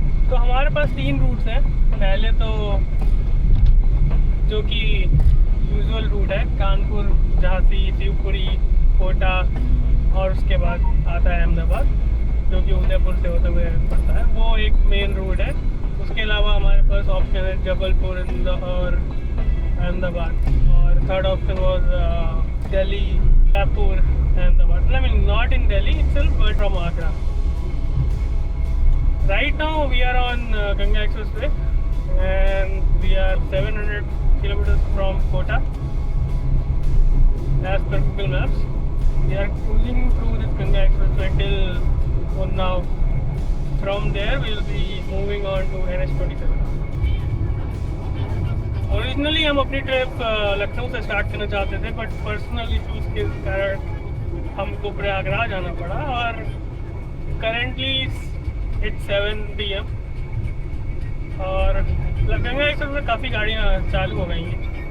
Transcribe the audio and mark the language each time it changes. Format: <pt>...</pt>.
<hi>तो हमारे पास 3 रूट्स हैं। पहले तो जो कि यूजुअल रूट है कानपुर, झांसी, शिवपुरी, कोटा और उसके बाद आता है अहमदाबाद जो कि उदयपुर से होते हुए पड़ता है। वो एक मेन रूट है। उसके अलावा हमारे पास ऑप्शन है जबलपुर, इंदौर, अहमदाबाद और</hi> <en>third option was</en> <hi>Delhi, Jaipur, Ahmedabad.</hi> <en>I mean not in Delhi itself but from Agra. Right now we are on Ganga Expressway and we are 700 kilometers from Kota as per Google Maps. We are cruising through this Ganga Expressway till Unnao. From there we will be moving on to NH27.</en> <hi>Originally हम अपनी trip Lucknow से start करना चाहते थे but personal issues के कारण हमको प्रयागराज आना पड़ा और</hi> <en>currently it's 7 PM</en> <hi>और गंगा एक्सप्रेस में काफ़ी गाड़ियाँ चालू हो गई हैं।</hi>